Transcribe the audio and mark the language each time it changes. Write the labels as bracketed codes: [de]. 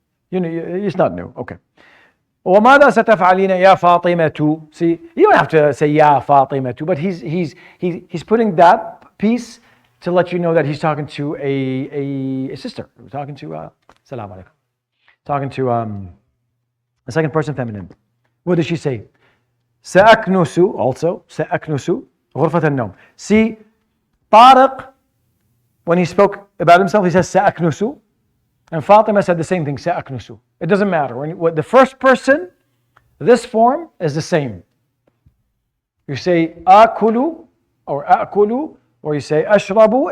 [en] It's not new. Okay. [ar] وماذا ستفعلين يا فاطمة? [en] See, you don't have to say يا فاطمة, but he's putting that piece to let you know that he's talking to a sister. He's talking to salam alaikum. Talking to a second person feminine. What does she say? [ar] سأكنس, also سأكنس غرفة النوم. [en] See, Tariq, when he spoke about himself, he says سأكنس. And Fatima said the same thing, سأكنس. It doesn't matter. When the first person, this form is the same. You say akulu or akulu, or you say ashrabu.